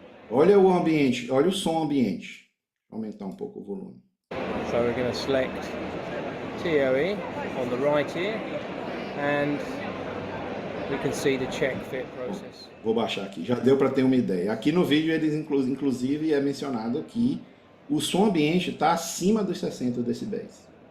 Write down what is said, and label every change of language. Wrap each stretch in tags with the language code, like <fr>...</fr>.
<pt>Olha o ambiente, olha o som ambiente. Vou aumentar um pouco o volume.</pt> <en>So we're going to select TOE on the right here, and we can see the check fit process.</en> <pt>Vou baixar aqui, já deu para ter uma ideia. Aqui no vídeo eles inclusive é mencionado que o som ambiente está acima dos 60 decibéis.</pt>